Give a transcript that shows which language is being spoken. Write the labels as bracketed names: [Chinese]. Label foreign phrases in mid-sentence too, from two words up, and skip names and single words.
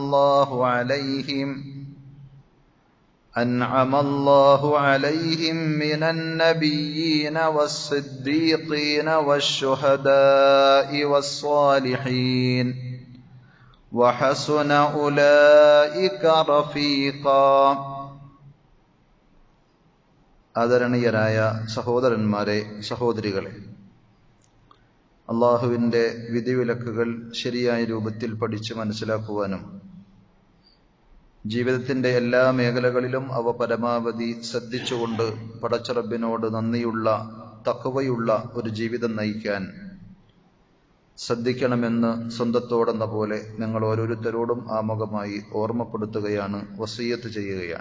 [Arabic] الله عليهم من النبيين والصديقين والشهداء والصالحين وحسن أولئك رفيقا. [Malayalam] ആദരണീയരായ സഹോദരന്മാരെ, സഹോദരികളെ, അള്ളാഹുവിൻ്റെ വിധിവിലക്കുകൾ ശരിയായ രൂപത്തിൽ പഠിച്ച് മനസ്സിലാക്കുവാനും ജീവിതത്തിൻ്റെ എല്ലാ മേഖലകളിലും അവ പരമാവധി ശ്രദ്ധിച്ചുകൊണ്ട് പടച്ചറബിനോട് നന്ദിയുള്ള തഖ്വയുള്ള ഒരു ജീവിതം നയിക്കാൻ ശ്രദ്ധിക്കണമെന്ന് സ്വന്തത്തോടെന്ന പോലെ നിങ്ങൾ ഓരോരുത്തരോടും ആമുഖമായി ഓർമ്മപ്പെടുത്തുകയാണ്, വസിയ്യത്ത് ചെയ്യുകയാണ്.